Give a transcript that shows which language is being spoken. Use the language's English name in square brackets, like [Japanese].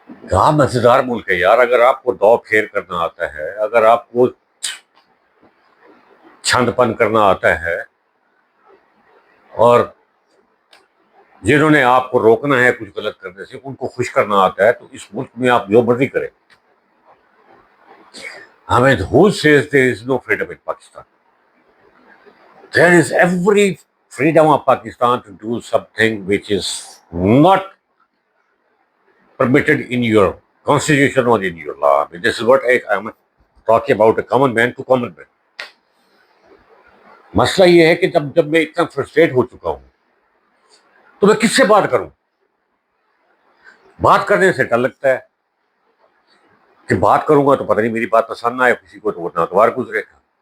[Urdu] کہاں مزیدار ملک ہے یار. اگر آپ کو دو پھیر کرنا آتا ہے، اگر آپ کو چھند پن کرنا آتا ہے، اور جنہوں نے آپ کو روکنا ہے کچھ غلط کرنے سے ان کو خوش کرنا آتا ہے، تو اس ملک میں آپ جو مرضی کریں. ہمیں [English] who says there is no freedom in Pakistan? There is every freedom of Pakistan to do something which is not permitted in your constitution or in your law. I mean, this is what I'm talking about, a common man to common man. [Urdu] مسئلہ یہ ہے کہ جب میں اتنا frustrate ہو چکا ہوں تو میں کس سے بات کروں. بات کرنے سے ڈر لگتا ہے کہ بات کروں گا تو پتہ نہیں میری بات پسند نہ آئے کسی کو، تو وہ ناگوار گزرے گا.